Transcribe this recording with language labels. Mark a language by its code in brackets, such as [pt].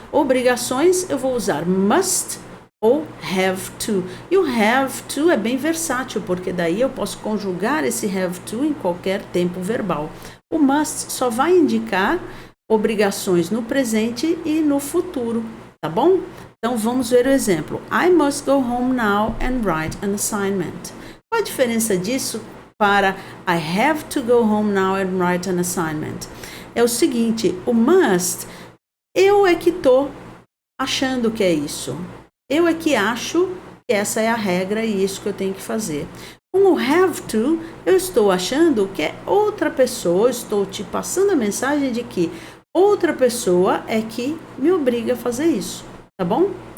[pt] Obrigações eu vou usar must ou have to. E o have to é bem versátil, porque daí eu posso conjugar esse have to em qualquer tempo verbal. O must só vai indicar obrigações no presente e no futuro, tá bom? Então vamos ver o exemplo. [en] I must go home now and write an assignment. [pt] Qual a diferença disso para [en] I have to go home now and write an assignment? [pt] É o seguinte, o must, eu é que estou achando que é isso. Eu é que acho que essa é a regra e isso que eu tenho que fazer. Com o have to, eu estou achando que é outra pessoa, estou te passando a mensagem de que outra pessoa é que me obriga a fazer isso, tá bom?